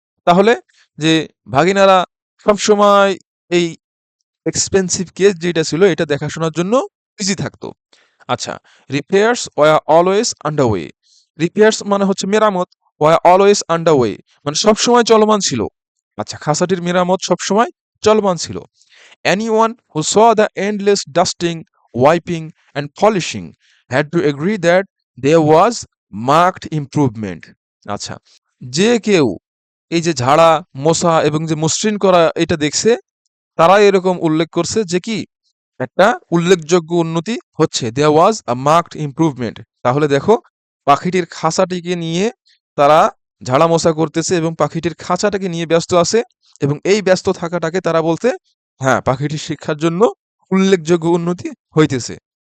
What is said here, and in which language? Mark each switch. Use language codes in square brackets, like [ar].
[bn] তাহলে যে ভাগিনারা সবসময় এই এক্সপেন্সিভ কেস যেটা ছিল এটা দেখাশোনার জন্য বিজি থাকতো। আচ্ছা, [en] Repairs were always underway. [bn] Repairs মানে হচ্ছে মেরামত, [en] were always underway [bn] মানে সবসময় চলমান ছিল। আচ্ছা, খাসাটির মেরামত সবসময় চলমান ছিল। [en] Anyone who saw the endless dusting, wiping, and polishing had to agree that there was marked improvement. [bn] আচ্ছা, যে কেউ এই যে ঝাড়া, মোছা এবং যে মসৃণ করা এটা দেখছে, তারা এরকম উল্লেখ করছে যে কি একটা উল্লেখযোগ্য উন্নতি হচ্ছে। [en] There was a marked improvement. [bn] তাহলে দেখো পাখিটির খাঁচাটিকে নিয়ে তারা ঝাড়া মোছা করতেছে এবং পাখিটির খাঁচাটাকে নিয়ে ব্যস্ত আছে, এবং এই ব্যস্ত থাকাটাকে তারা বলতে, হ্যাঁ, পাখিটির শিক্ষার জন্য উল্লেখযোগ্য উন্নতি হইতেছে।